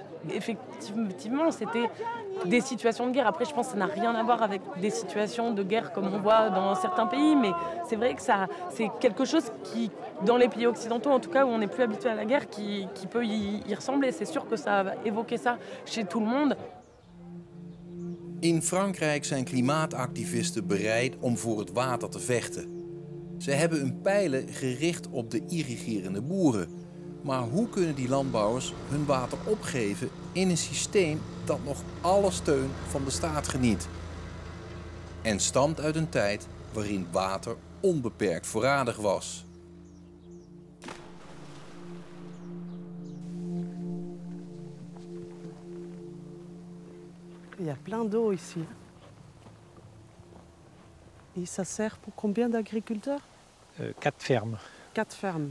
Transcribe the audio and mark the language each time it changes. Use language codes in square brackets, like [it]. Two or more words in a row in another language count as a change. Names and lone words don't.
[fr] Effectivement, c'était des situations de guerre. Après, je pense que ça n'a rien à voir avec des situations de guerre comme on voit dans certains pays, mais c'est vrai que c'est quelque chose qui, dans les pays occidentaux, en tout cas, où on n'est plus habitué à la guerre, qui peut y ressembler. C'est sûr que ça va évoquer ça chez tout le monde. [nl] In Frankrijk zijn klimaatactivisten bereid om voor het water te vechten. Ze hebben hun pijlen gericht op de irrigerende boeren. Maar hoe kunnen die landbouwers hun water opgeven in een systeem dat nog alle steun van de staat geniet? En stamt uit een tijd waarin water onbeperkt voorradig was. [fr] Il y a plein d'eau ici. Et ça sert pour combien d'agriculteurs? 4 fermes. 4 fermes.